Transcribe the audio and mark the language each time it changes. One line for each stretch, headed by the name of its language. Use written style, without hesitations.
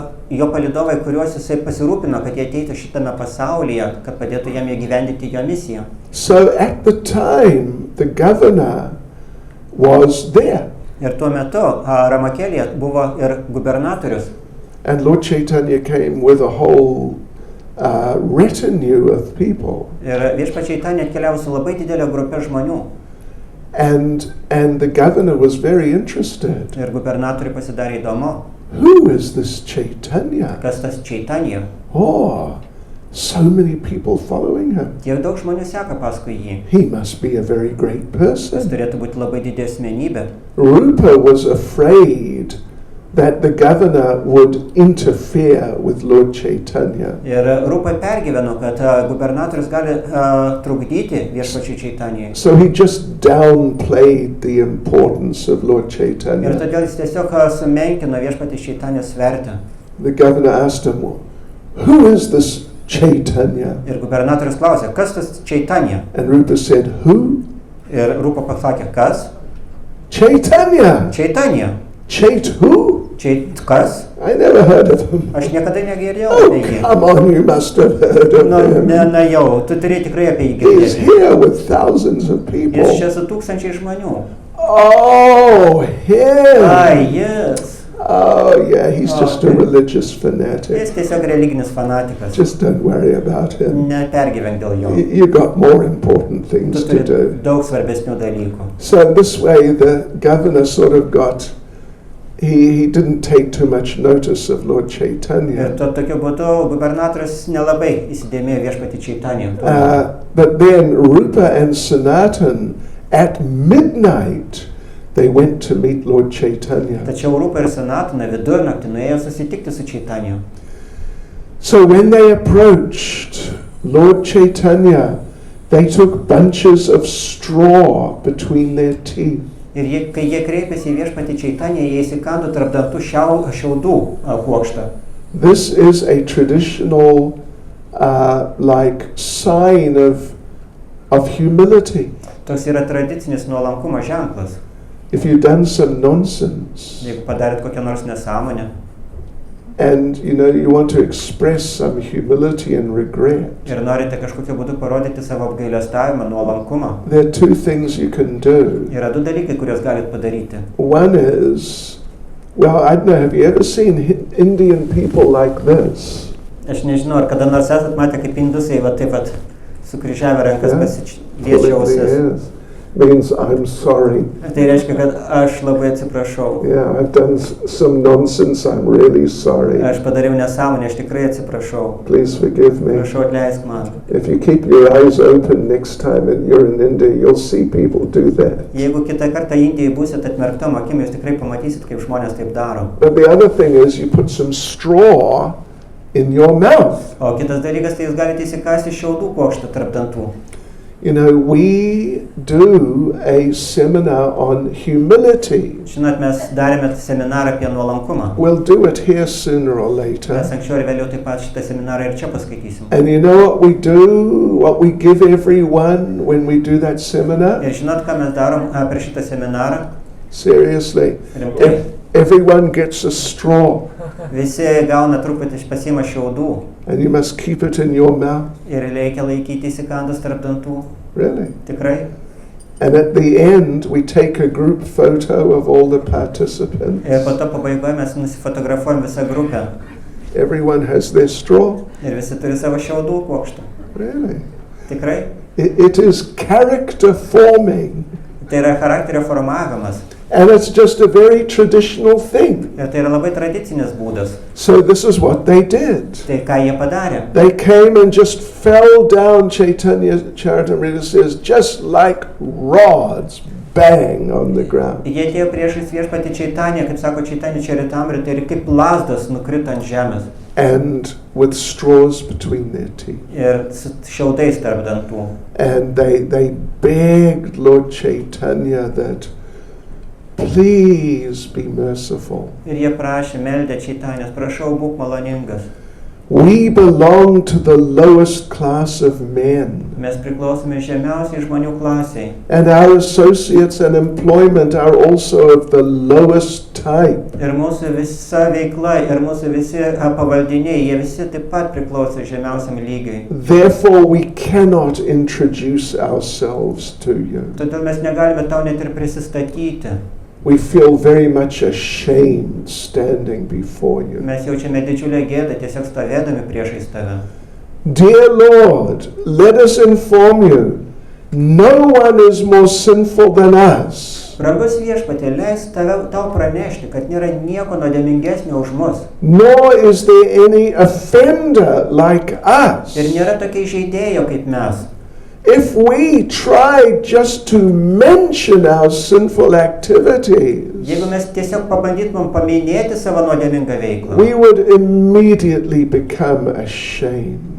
Lithuanian: Jo palydovai, kuriuos jisai pasirūpino, kad jie ateitų šitame pasaulyje, kad padėtų jam įgyvendinti jo misiją.
English: So at the time, the governor was there.
Lithuanian: Ir tuo metu Ramakelyje buvo ir gubernatorius.
English: And Lord Chaitanya came with a whole retinue of people.
Lithuanian: Ir viešpats Chaitanya atkeliavo su labai didelė grupė žmonių.
English: And the governor was very interested.
Lithuanian: Ir gubernatoriui pasidarė įdomu.
English: Who is this Chaitanya?
Lithuanian: Kas tas Chaitanya?
English: Oh, so many people following him.
Lithuanian: Tiek daug žmonių seka paskui jį.
English: He must be a very great
Lithuanian: Jis
English: person.
Lithuanian: turėtų būti labai didelė asmenybė.
English: Rupa was afraid that the governor would interfere with Lord Chaitanya.
Lithuanian: Ir Rupa pergyveno, kad gubernatorius gali trukdyti viešpačiui Chaitanyai.
English: So he just downplayed the importance of Lord
Lithuanian: Ir
English: Chaitanya.
Lithuanian: todėl jis tiesiog sumenkino viešpatį Chaitanyos vertę.
English: The governor asked him, who is this Chaitanya?
Lithuanian: Ir gubernatorius klausė, kas tas Chaitanya?
English: And Rupa said, who?
Lithuanian: Ir Rupa pasakė, kas?
English: Chaitanya!
Lithuanian: Chaitanya.
English: Chait who?
Lithuanian: Kas?
English: I never heard of him.
Lithuanian: Aš niekada negirdėjau
English: Oh,
Lithuanian: apie jį.
English: come on, you must have heard of him.
Lithuanian: Na jau, tu turi tikrai apie jį
English: He's
Lithuanian: girdėti.
English: here with thousands of people.
Lithuanian: Jis čia su tūkstančiai žmonių.
English: Oh, him!
Lithuanian: Ai, jis.
English: Oh, yeah, he's just a religious fanatic.
Lithuanian: Jis tiesiog religinis fanatikas.
English: Just don't worry about him.
Lithuanian: Nepergyvenk dėl jo.
English: You got more important
Lithuanian: Tu
English: things to
Lithuanian: turi
English: do.
Lithuanian: daug svarbesnių dalykų.
English: So in this way, the governor sort of got, he didn't take too much notice of Lord
Lithuanian: Ir
English: Chaitanya.
Lithuanian: tokiu būdu gubernatorius nelabai įsidėmėjo viešpatį Chaitanya.
English: But then Rupa and Sanatan, at midnight, they went to meet Lord Chaitanya.
Lithuanian: Tačiau Rupa ir Sanatana vidurnaktį nuėjo susitikti su Chaitanya.
English: So when they approached Lord Chaitanya, they took bunches of straw between their teeth.
Lithuanian: Ir kai jie kreipėsi į viešpatį Chaitanya, jie įsikando tarp dantų šiaudų kuokštą.
English: This is a traditional like sign of humility.
Lithuanian: Toks yra tradicinis nuolankumo ženklas.
English: If you've done some nonsense
Lithuanian: Jeigu padarėt kokią nors nesąmonę
English: and you want to express some humility and regret,
Lithuanian: ir norite kažkokiu būdu parodyti savo apgailestavimą, nuolankumą,
English: there are two things you can do.
Lithuanian: yra du dalykai, kuriuos galit padaryti.
English: One is, well, I don't know, have you ever seen Indian people like this?
Lithuanian: Aš nežinau, ar kada nors esat matę, kaip indusai va taip pat sukryžiavę rankas pasiliečia ausis.
English: Means I'm sorry.
Lithuanian: Tai reiškia, kad aš labai atsiprašau.
English: Yeah, I've done some nonsense. I'm really sorry.
Lithuanian: Aš padariau nesąmonę, aš tikrai atsiprašau.
English: Please forgive me.
Lithuanian: Prašau, atleisk man.
English: If you keep your eyes open next time and you're in India, you'll see people do that.
Lithuanian: Jeigu kitą kartą Indijai būsit atmerktom akim, jūs tikrai pamatysit, kaip žmonės taip daro.
English: But the other thing is you put some straw in your mouth.
Lithuanian: O kitas dalykas, tai jūs galite įsikasti šiaudų kuokštą tarp dantų.
English: We do a seminar on humility.
Lithuanian: Žinot, mes darėme seminarą apie nuolankumą.
English: We'll do it here sooner or later.
Lithuanian: Mes anksčiau ir vėliau taip pat šitą seminarą ir čia paskaitysim.
English: And you know what we do, what we give everyone when we do that seminar?
Lithuanian: Ir žinot, ką mes darom per šitą seminarą?
English: Seriously.
Lithuanian: Rimtai.
English: Everyone gets a straw,
Lithuanian: Visi gauna truputį pasiima šiaudų
English: and you must keep it in your mouth.
Lithuanian: ir reikia laikyti įsikandus tarp dantų.
English: Really?
Lithuanian: Tikrai.
English: And at the end, we take a group photo of all the participants.
Lithuanian: Ir po to pabaigoje mes nusifotografuojam visą grupę.
English: Everyone has their straw.
Lithuanian: Ir visi turi savo šiaudų kuokštą.
English: Really?
Lithuanian: Tikrai.
English: It is character forming.
Lithuanian: Tai yra charakterio formavimas.
English: And it's just a very traditional thing.
Lithuanian: Ir tai yra labai tradicinis būdas.
English: So this is what they did.
Lithuanian: Tai ką jie padarė?
English: They came and just fell down, Chaitanya Charitamrita says, just like rods, bang on the ground.
Lithuanian: Jie atėjo priešais viešpatį Čaitanę, kaip sako Čaitanė Čaritamrita, ir kaip lazdas nukrito ant žemės.
English: And with straws between their teeth.
Lithuanian: Ir su šiaudais tarp dantų.
English: And they begged Lord Chaitanya that please be merciful.
Lithuanian: Ir jie prašė, meldė Čaitanės, prašau, būk maloningas.
English: We belong to the lowest class of men.
Lithuanian: Mes priklausome žemiausiai žmonių klasiai.
English: And our associates and employment are also of the lowest type.
Lithuanian: Ir mūsų visa veikla, ir mūsų visi pavaldiniai, jie visi taip pat priklauso žemiausiam lygiui.
English: Therefore, we cannot introduce ourselves to you.
Lithuanian: Todėl mes negalime tau net ir prisistatyti.
English: We feel very much ashamed standing before you.
Lithuanian: Mes jaučiame didžiulę gėdą tiesiog stovėdami priešais tave.
English: Dear Lord, let us inform you, no one is more sinful than us.
Lithuanian: Brangus viešpatie, leisk tau pranešti, kad nėra nieko nuodėmingesnio už mus.
English: Nor is there any offender like us.
Lithuanian: Ir nėra tokio įžeidėjo kaip mes.
English: If we try just to mention our sinful activities,
Lithuanian: Jeigu mes tiesiog pabandytumėm paminėti savo nuodėmingą veiklą,
English: we would immediately become ashamed.